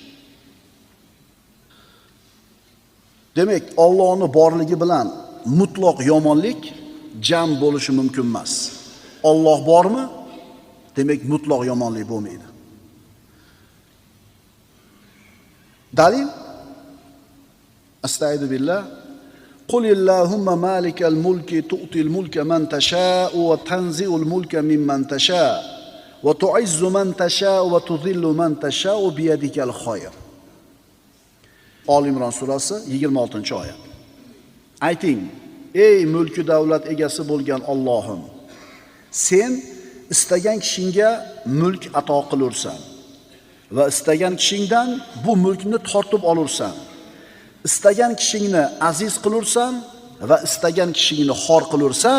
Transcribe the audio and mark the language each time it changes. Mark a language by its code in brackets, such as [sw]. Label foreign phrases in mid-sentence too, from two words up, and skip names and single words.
[uz] Demak, Allohning borligi bilan mutlaq yomonlik jam bo'lishi mumkin emas. Alloh bormi? Demak, mutlaq yomonlik bo'lmaydi. [ar] دليل أستغفر الله. قل اللهم مالك الملك تؤتي الملك من تشاء وتنزع الملك ممن تشاء وتعز من تشاء وتذل من تشاء بيدك الخير. [uz] Oli Imron surasi 26-oyat. Ayting, ey mulki davlat egasi bo'lgan Allohim, sen istagan kishingga mulk ato qilursan va istagan kishingdan bu mulkni tortib olursan. Istagan kishingni aziz qilursan va istagan kishingni xor qilursan.